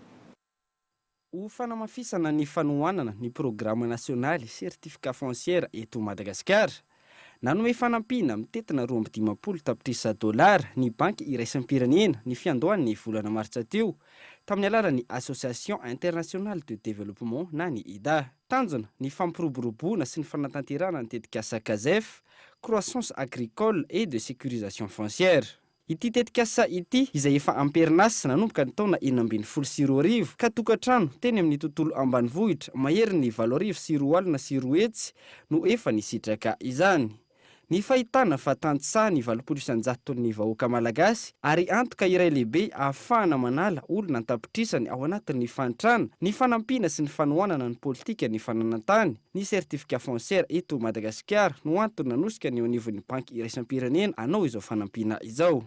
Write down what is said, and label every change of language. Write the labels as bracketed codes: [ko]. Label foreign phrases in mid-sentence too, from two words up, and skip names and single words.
[mg] Ho fanamafisana ny fanohanana ny programme nasionaly [fr] certificat foncière [mg] eto Madagasikara, nanome fanampina mitetina 2.50 tapitrisa dolara ny banky iraisam-pirenena ny fiandohan'ny volana martsa teo tamin'ny alalan'ny Association Internationale de Développement na ny IDA. Tanjona ny fampiroboroboana sy ny fanatanterahana ny tetikasa KZF, [fr] croissance agricole et de sécurisation foncière. [mg] Ity tetikasa ity izay efa amperinasa nanomboka ny taona 2024 ka tokantrano teny amin'ny tontolo ambanivohitra mahery ny 8.4 sy 4 hetsy no efa nisitraka izany. Ny fahitana fa tantsaha ny 700 ny vahoaka malagasy ary antoka iray lehibe ahafahana manala olona antapitrisany ao anatin'ny fantrana ny fanampiana sy ny fanohanana ny politika ny fananantany ny [fr] certificat foncière [mg] eto Madagasikara no antony nanosika ny anivon'ny banky iraisam-pirenena anao izao fanampiana izao.